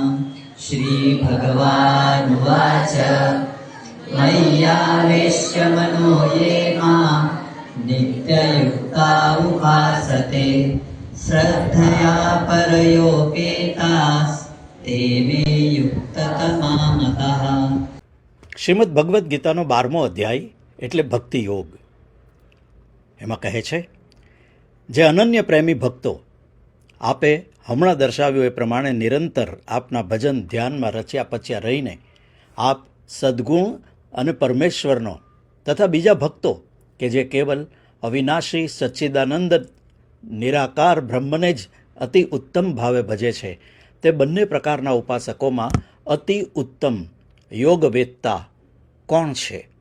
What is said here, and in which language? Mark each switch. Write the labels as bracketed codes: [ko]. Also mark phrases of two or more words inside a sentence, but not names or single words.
[sa] श्रीभगवानुवाच मय्यावेश्य मनो ये मां नित्ययुक्ता उपासते श्रद्धया परयोपेतास्ते मे युक्ततमा मतः। [gu] શ્રીમદ ભગવદ્ ગીતાનો 12મો અધ્યાય એટલે ભક્તિ યોગ. એમાં કહે છે, જે અનન્ય પ્રેમી ભક્તો આપે હમણાં દર્શાવ્યું એ પ્રમાણે નિરંતર આપના ભજન ધ્યાનમાં રચ્યા પચ્યા રહીને આપ સદ્ગુણ અને પરમેશ્વરનો તથા બીજા ભક્તો કે જે કેવલ અવિનાશી સચ્ચિદાનંદ નિરાકાર બ્રહ્મને જ અતિ ઉત્તમ ભાવે ભજે છે તે બંને પ્રકારના ઉપાસકોમાં અતિ ઉત્તમ યોગવેત્તા કોણ છે?